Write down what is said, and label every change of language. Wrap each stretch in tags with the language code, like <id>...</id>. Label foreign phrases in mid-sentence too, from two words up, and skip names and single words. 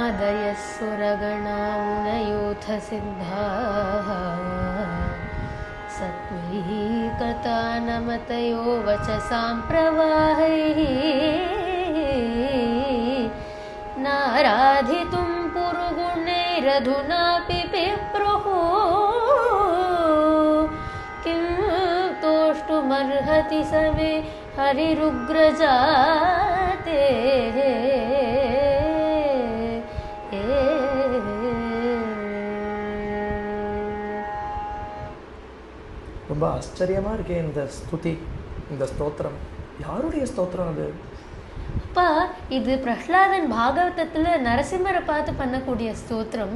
<sa>सुरगणामुनयोऽथ सिद्धाः सत्त्वैकतानमतयो वचसां प्रवाहैः नाराधितुं पुरुगुणैरधुनापि पिप्रुः किं तोष्टुमर्हति स मे हरिरुग्रजाते</sa> <ta>ரொம்ப ஆச்சரியமாக இருக்கே இந்த ஸ்துதி, இந்த ஸ்தோத்திரம். யாருடைய ஸ்தோத்திரம் அது? அப்பா, இது பிரஹ்லாதன் பாகவதத்தில் நரசிம்மரை பார்த்து பண்ணக்கூடிய ஸ்தோத்திரம்.</ta>